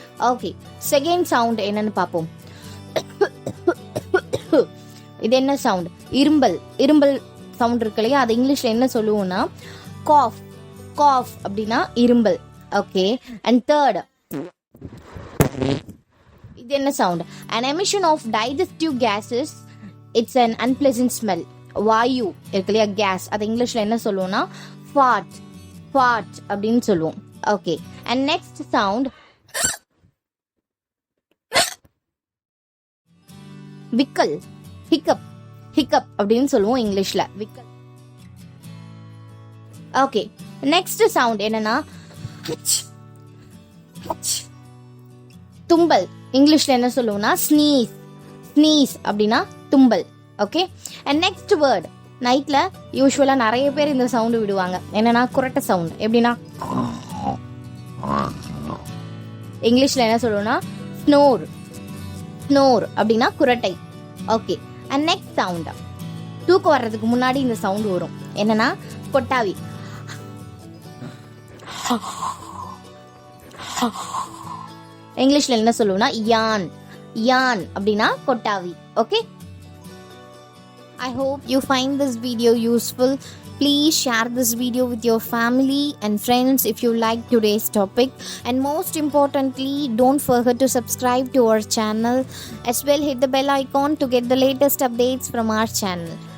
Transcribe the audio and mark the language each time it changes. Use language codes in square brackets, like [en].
[ta] Okay, second sound என்னன்னு பார்ப்போம். இது என்ன சவுண்ட்? இரும்பல் சவுண்ட் இருக்கு இல்லையா, அது இங்கிலீஷ்ல என்ன சொல்லுவோம்னா காஃப் அப்படின்னா இரும்பல். ஓகே, அண்ட் தேர்ட், இது என்ன sound? [en] an emission of digestive gases, it's an unpleasant smell. [ta] வாயு இருக்கு இல்லையா, கேஸ், அது இங்கிலீஷ்ல என்ன சொல்லுவோம்னா ஃபார்ட் அப்படின்னு சொல்லுவோம். ஓகே, அண்ட் நெக்ஸ்ட் சவுண்ட் விக்கல், ஹிக்கப் அப்படின்னு சொல்லுவோம் இங்கிலீஷ்ல, விக்கல். ஓகே, நெக்ஸ்ட் சவுண்ட் என்னன்னா தும்பல். இங்கிலீஷ்ல என்ன சொல்லுவோம்னா ஸ்னீஸ் அப்படின்னா தும்பல். ஓகே, அண்ட் நெக்ஸ்ட் வேர்ட், நைட்ல யூஸ்வலா நிறைய பேர் இந்த சவுண்ட் விடுவாங்க. என்னன்னா குரட்டை சவுண்ட். எப்படின்னா இங்கிலீஷ்ல என்ன சொல்லுவோம்னா ஸ்னோர் அப்படின்னா குரட்டை. ஓகே, அண்ட் நெக்ஸ்ட் சவுண்ட், தூக்கம் வர்றதுக்கு முன்னாடி இந்த சவுண்ட் வரும். என்னன்னா கொட்டாவி. இங்கிலீஷ்ல என்ன சொல்லுவோம்னா யான் அப்படின்னா கொட்டாவி. [en] Okay, I hope you find this video useful. Please share this video with your family and friends if you like today's topic, and most importantly, don't forget to subscribe to our channel as well. Hit the bell icon to get the latest updates from our channel.